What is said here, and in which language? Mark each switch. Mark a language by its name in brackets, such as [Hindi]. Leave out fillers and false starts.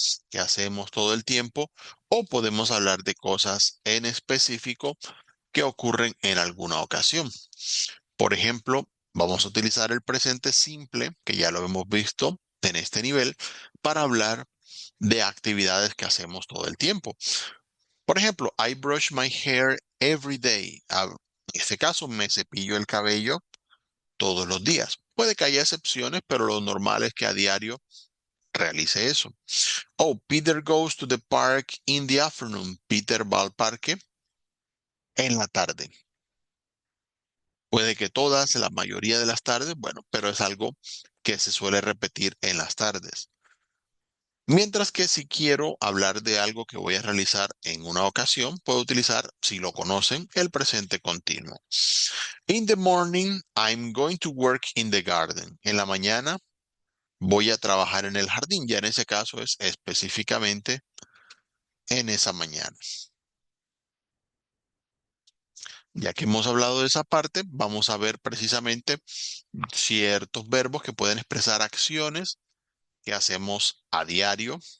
[Spanish] que hacemos todo el tiempo, o podemos hablar de cosas en específico que ocurren en alguna ocasión. Por ejemplo, vamos a utilizar el presente simple, que ya lo hemos visto en este nivel, para hablar de actividades que hacemos todo el tiempo. Por ejemplo, [English] I brush my hair every day. [Spanish] En este caso, me cepillo el cabello todos los días. Puede que haya excepciones, pero lo normal es que a diario realice eso. [English] Oh, Peter goes to the park in the afternoon. [Spanish] Peter va al parque en la tarde. Puede que todas, la mayoría de las tardes, bueno, pero es algo que se suele repetir en las tardes. Mientras que si quiero hablar de algo que voy a realizar en una ocasión, puedo utilizar, si lo conocen, el presente continuo. [English] In the morning, I'm going to work in the garden. [Spanish] En la mañana voy a trabajar en el jardín. Ya en ese caso es específicamente en esa mañana. Ya que hemos hablado de esa parte, vamos a ver precisamente ciertos verbos que pueden expresar acciones que hacemos a diario.